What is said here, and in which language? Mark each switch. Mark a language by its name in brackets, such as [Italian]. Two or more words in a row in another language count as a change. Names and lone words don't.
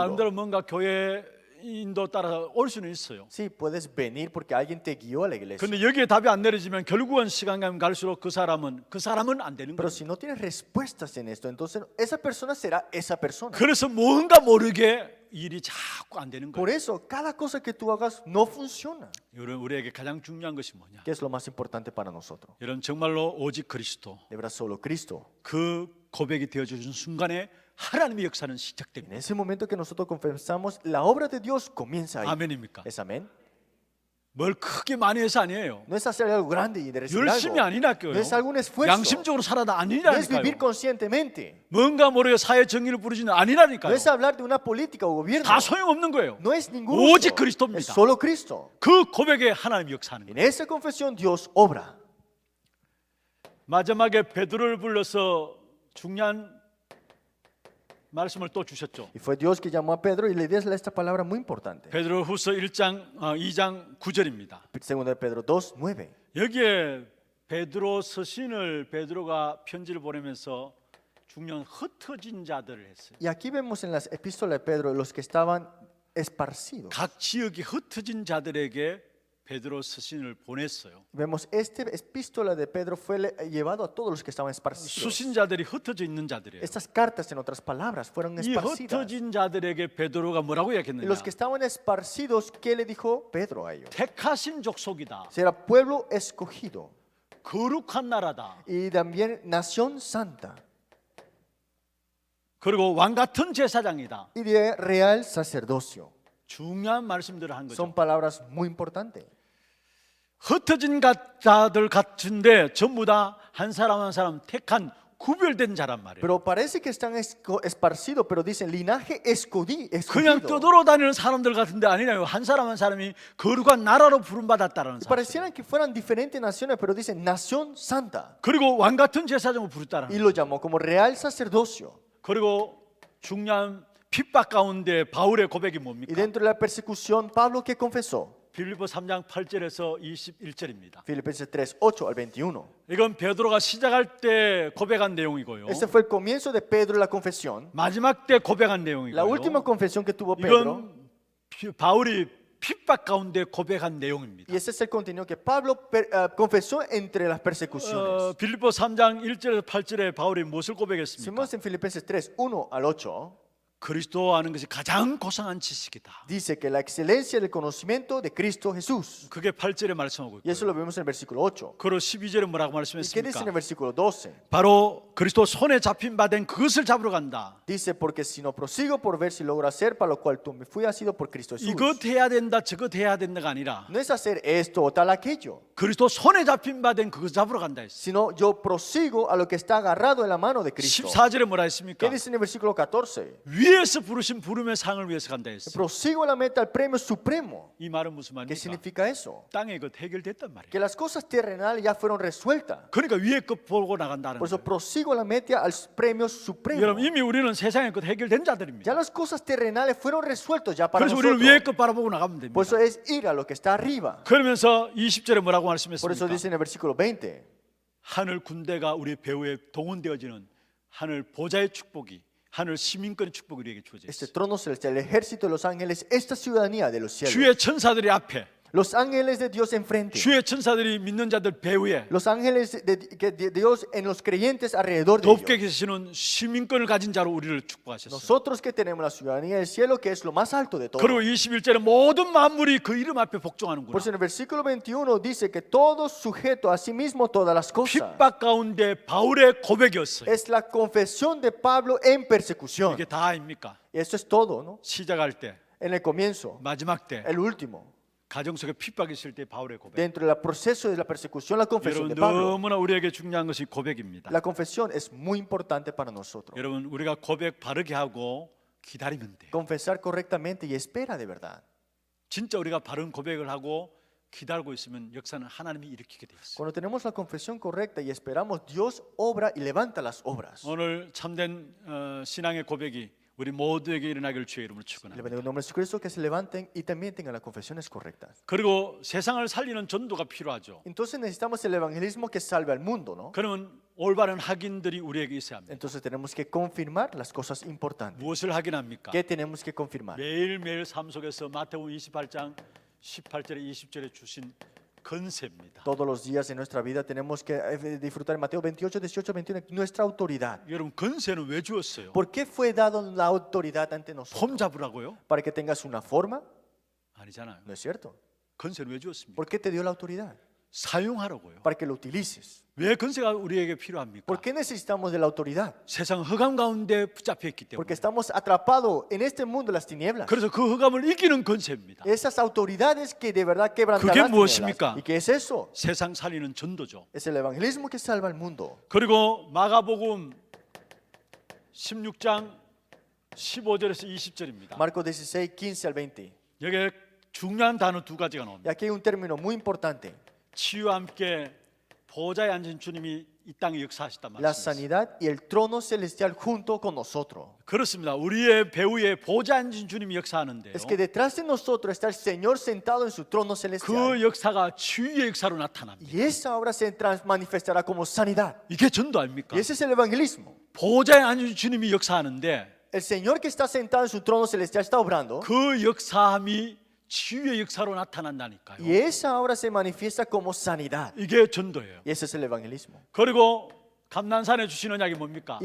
[Korean] 나름대로 뭔가 교회 인도 따라서 올 수는 있어요. [Spanish] Sí, puedes venir porque alguien te guió a la iglesia. [Korean] 근데 여기에 답이 안 내려지면 결국은 시간 가면 갈수록 그 사람은 안 되는 [Spanish] Pero [Korean] 거예요. [Spanish] si no tienes respuestas en esto, entonces esa persona será esa persona. [Korean] 그래서 뭔가 모르게 일이 자꾸 안 되는 [Spanish] Por [Korean] 거예요. [Spanish] eso, cada cosa que tú hagas no funciona. [Korean] 여러분 우리에게 가장 중요한 것이 뭐냐? [Spanish] ¿Qué es lo más importante para nosotros? [Korean] 여러분 정말로 오직 그리스도 [Spanish] De verdad, solo Cristo. [Korean] 그 고백이 되어주신 순간에 하나님의 역사는 [Spanish] En [Korean] 시작됩니다. [Spanish] ese momento que nosotros confesamos, la obra de Dios comienza ahí. [Korean] 아멘입니까? [Spanish] ¿Es amén? [Korean] 뭘 크게 많이 해서 아니에요. [Spanish] No es hacer algo grande y de recibir [Korean] 열심히 [Spanish] algo. [Korean] 아니라고요. [Spanish] No es algún esfuerzo. [Korean] 양심적으로 살아다 [Spanish] No es vivir [Korean] 아니라니까요. [Spanish] conscientemente. [Korean] 뭔가 모르게 사회 정의를 부르지는 [Spanish] No [Korean] 아니라니까요. [Spanish] es hablar de una política o gobierno. [Korean] 다 소용없는 거예요. [Spanish] No es ningún [Korean] 오직 [Spanish] uso. [Korean] 그리스도입니다. [Spanish] Es solo Cristo. [Korean] 그 고백에 하나님이 역사하는 거예요. [Spanish] En esa confesión Dios obra. [Korean] 마지막에 베드로를 불러서 중요한 말씀을 또 주셨죠. [Spanish] Y fue Dios que llamó a Pedro y le dio esta palabra muy importante. [Korean] 베드로후서 2장 9절입니다. [Spanish] Segunda de Pedro 2:9. [Korean] 여기에 베드로 서신을 베드로가 편지를 보내면서 중요한 흩어진 자들을 했어요. [Spanish] Y aquí vemos en las epístolas de Pedro los que estaban esparcidos. [Korean] 각 지역이 흩어진 자들에게 베드로 서신을 보냈어요. [Spanish] Vemos, esta epístola de Pedro fue llevado a todos los que estaban esparcidos. [Korean] 수신자들이 흩어져 있는 자들이에요. [Spanish] Estas cartas, en otras palabras, fueron [Korean] 이 [Spanish] esparcidas. [Korean] 흩어진 자들에게 베드로가 뭐라고 [Spanish] Y [Korean] 이야기했느냐? [Spanish] los que estaban esparcidos, ¿qué le dijo Pedro a ellos? [Korean] 택하신 족속이다. [Spanish] Será pueblo escogido [Korean] 거룩한 나라다. [Spanish] y también nación santa [Korean] 그리고 왕 같은 제사장이다. [Spanish] y de real sacerdocio. [Korean] 중요한 말씀들을 한 거죠. [Spanish] Son palabras muy importantes. [Korean] 흩어진 자들 같은데 전부 다 한 사람 한 사람 택한 구별된 자란 말이에요. [Spanish] Pero parece que están esparcidos, pero dicen linaje [Korean] 그냥 [Spanish] escogido. [Korean] 떠돌아다니는 사람들 같은데 아니라요. 한 사람 한 사람이 거룩한 나라로 부름받았다라는 사실. [Spanish] Parecieran que fueran diferentes naciones, pero dicen nación santa. [Korean] 그리고 왕 같은 제사장을 부르다라는. [Spanish] Y lo llamó como real sacerdocio. [Korean] 그리고 중요한 핍박 가운데 바울의 고백이 [Spanish] Y [Korean] 뭡니까? [Spanish] dentro de la persecución, Pablo que confesó, [Korean] 빌립보 3장 8절에서 21절입니다. [Spanish] Filipenses 3, 8 al 21. [Korean] 이건 베드로가 시작할 때 고백한 내용이고요. [Spanish] Este fue el comienzo de Pedro en la confesión. [Korean] 마지막 때 고백한 [Spanish] La [Korean] 내용이고요. [Spanish] última confesión que tuvo Pedro. [Korean] 이건 바울이 핍박 가운데 고백한 내용입니다. [Spanish] Y ese es el contenido que Pablo confesó entre las persecuciones. [Korean] 빌립보 3장 1절에서 8절에 바울이 무엇을 [Spanish] Si [Korean] 고백했습니까? [Spanish] vemos en Filipenses 3, 1 al 8, [Korean] 그리스도 아는 것이 가장 고상한 지식이다. [Spanish] dice que la excelencia del conocimiento de Cristo Jesús. [Korean] 그게 8절에 말씀하고 [Spanish] Y eso [Korean] 있고요. [Spanish] lo vemos en el versículo 8. [Korean] 그리고 12절에 뭐라고 [Spanish] ¿Y qué dice en [Korean] 말씀했습니까? [Spanish] el versículo 12? [Korean] 바로 그리스도 손에 잡힌 바 된 그것을 잡으러 간다. [Spanish] Dice, porque si no prosigo por ver si logro hacer para lo cual tú me fui ha sido por Cristo Jesús. [Korean] 이것 해야 된다, 저것 해야 된다가 아니라 [Spanish] No es hacer esto o tal aquello, [Korean] 그리스도 손에 잡힌 바 된 그것 잡으러 간다 했어. [Spanish] sino yo prosigo a lo que está agarrado en la mano de Cristo. [Korean] 14절에 뭐라 [Spanish] ¿Qué [Korean] 했습니까? [Spanish] dice en el versículo 14? [Korean] 위에서 부르신 부름의 상을 위해서 간다 했어. [Spanish] Prosigo a la meta al premio supremo. [Korean] 이 말은 무슨 [Spanish] ¿Qué [Korean] 말입니까? [Spanish] significa eso? [Korean] 땅의 것 해결됐단 말이에요. [Spanish] Que las cosas terrenales ya fueron resueltas. [Korean] 그러니까 위에 것 보고 나간다는 [Spanish] Por eso [Korean] 거예요. [Spanish] prosigo a la meta al premio supremo. [Korean] 여러분 이미 우리는 세상의 것 해결된 [Spanish] Ya [Korean] 자들입니다. [Spanish] las cosas terrenales fueron resueltas ya para [Korean] 그래서 우리는 [Spanish] nosotros. [Korean] 위에 것 바라보고 나가면 됩니다. [Spanish] Por eso es ir a lo que está arriba. [Korean] 그러면서 20절에 뭐라고 [Spanish] Por eso [Korean] 말씀했습니까? [Spanish] dice en el versículo 20. [Korean] 하늘 군대가 우리 배후에 동원되어지는 하늘 보좌의 축복이 하늘 시민권의 축복이 우리에게 주어져 [Spanish] Este [Korean] 있어요. [Spanish] trono celestial, el ejército de los ángeles, esta ciudadanía de los cielos. [Korean] 주의 천사들이 앞에, [Spanish] Los ángeles de Dios enfrente. [Korean] 주의 천사들이 믿는 자들 배후에 [Spanish] Los ángeles de Dios en los creyentes alrededor de [Korean] 돕게 [Spanish] ellos. [Korean] 계시는 시민권을 가진 자로 우리를 축복하셨어요. [Spanish] Nosotros que tenemos la ciudadanía del cielo, que es lo más alto de todo. [Korean] 그리고 21절에 모든 만물이 그 이름 앞에 복종하는구나. [Spanish] Por eso en el versículo 21 dice que todo sujeto a sí mismo todas las cosas. [Korean] 핍박 가운데 바울의 고백이었어요. [Spanish] Es la confesión de Pablo en persecución. [Korean] 이게 다 아닙니까? [Spanish] Y esto es todo, ¿no? [Korean] 시작할 때, [Spanish] En el comienzo, [Korean] 마지막 때, [Spanish] el último. [Korean] 가정 속에 핍박이 있을 때 바울의 고백. [Spanish] Dentro del proceso de la persecución, la confesión [Korean] 여러분 [Spanish] de Pablo. [Korean] 너무나 우리에게 중요한 것이 고백입니다. [Spanish] La confesión es muy importante para nosotros. [Korean] 여러분 우리가 고백 바르게 하고 기다리면 돼요. [Spanish] Confesar correctamente y espera de verdad. [Korean] 진짜 우리가 바른 고백을 하고 기다리고 있으면 역사는 하나님이 일으키게 돼 있어요. [Spanish] Cuando tenemos la confesión correcta y esperamos, Dios obra y levanta las obras. [Korean] 오늘 참된 신앙의 고백이 우리 모두에게 일어나기를 주의 이름으로 [Spanish] Le [Korean] 축원합니다. [Spanish] bendigo en el nombre de Jesucristo, que se levanten y también tengan las confesiones correctas. [Korean] 그리고 세상을 살리는 전도가 필요하죠. [Spanish] Entonces necesitamos el evangelismo que salve al mundo, ¿no? [Korean] 그러면 올바른 확인들이 우리에게 있어야 합니다. [Spanish] Entonces tenemos que confirmar las cosas importantes. [Korean] 무엇을 확인합니까? [Spanish] ¿Qué tenemos que confirmar? [Korean] 매일매일 삶 속에서 마태복음 28장 18절에 20절에 주신 건세입니다. [Spanish] Todos los días en nuestra vida tenemos que disfrutar en Mateo 28, 18, 21, nuestra autoridad. [Korean] 여러분 건세는 왜 주었어요? [Spanish] ¿Por qué fue dado la autoridad ante nosotros? [Korean] 폼 잡으라고요? [Spanish] ¿Para que tengas una forma? [Korean] 아니잖아요. [Spanish] No es cierto. [Korean] 건세는 왜 주었습니까? [Spanish] ¿Por qué te dio la autoridad? [Korean] 사용하라고요. [Spanish] Para que lo utilices. [Korean] 왜 건세가 우리에게 필요합니까? [Spanish] ¿Por qué necesitamos de la autoridad? [Korean] 세상 흑암 가운데 붙잡혀 있기 [Spanish] Porque [Korean] 때문에. [Spanish] estamos atrapados en este mundo de las tinieblas. [Korean] 그래서 그 흑암을 이기는 건세입니다. [Spanish] Esas autoridades que de verdad quebrantan [Korean] 그게 [Spanish] las [Korean] 무엇입니까? [Spanish] tinieblas. ¿Y qué es eso? [Korean] 세상 살리는 전도죠. [Spanish] Es el evangelismo que salva al mundo. [Korean] 그리고 마가복음 16장 15절에서 20절입니다. [Spanish] Marcos 16, 15 al 20. [Korean] 여기에 중요한 단어 두 가지가 [Spanish] Y [Korean] 나옵니다. [Spanish] aquí hay un término muy importante. [Korean] 치유와 함께 보좌에 앉은 주님이 이 땅에 역사하셨단 [Spanish] La [Korean] 말씀입니다. [Spanish] sanidad y el trono celestial junto con nosotros. [Korean] 그렇습니다. 우리의 배후에 보좌에 앉은 주님이 역사하는데요. [Spanish] Es que detrás de nosotros está el Señor sentado en su trono celestial. [Korean] 그 역사가 치유의 역사로 나타납니다. [Spanish] Y esa obra se manifestará como sanidad. [Korean] 이게 전도 아닙니까? [Spanish] Y ese es el evangelismo. [Korean] 보좌에 앉은 주님이 역사하는데 [Spanish] El Señor que está sentado en su trono celestial está obrando. [Korean] 그 역사함이 치유의 역사로 나타난다니까요. [Spanish] Y esa obra se manifiesta como sanidad. [Korean] 이게 전도예요. [Spanish] Y ese es el evangelismo. [Korean] 그리고 감난산에 주신 언약이 뭡니까?